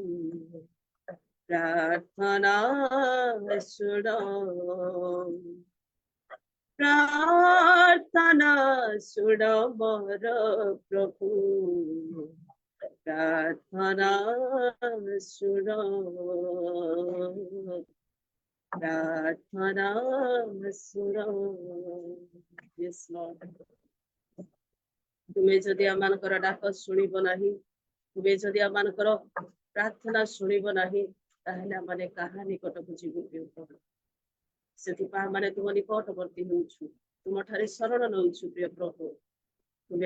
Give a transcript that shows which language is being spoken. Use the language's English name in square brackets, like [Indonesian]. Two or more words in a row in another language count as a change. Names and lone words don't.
[Hindi] प्रार्थना सुन प्रार्थना सुन मोर प्रभु प्रार्थना सुन प्रार्थना सुन [English] Yes, Lord. [Odia] ତୁମେ ଯଦି ଆମମାନଙ୍କର ଡାକ ଶୁଣିବ ନାହିଁ ତୁମେ ଯଦି ଆମମାନଙ୍କର ପ୍ରାର୍ଥନା ଶୁଣିବ ନାହିଁ ତାହେଲେ ଆମେ କାହା ନିକଟକୁ ଯିବୁ ପ୍ରିୟ ପ୍ରଭୁ ସେଥିପାଇଁ ଆମେ ତୁମ ନିକଟବର୍ତ୍ତୀ ହେଉଛୁ ତୁମଠାରେ ଶରଣ ନେଉଛୁ ପ୍ରିୟ ପ୍ରଭୁ ତୁମେ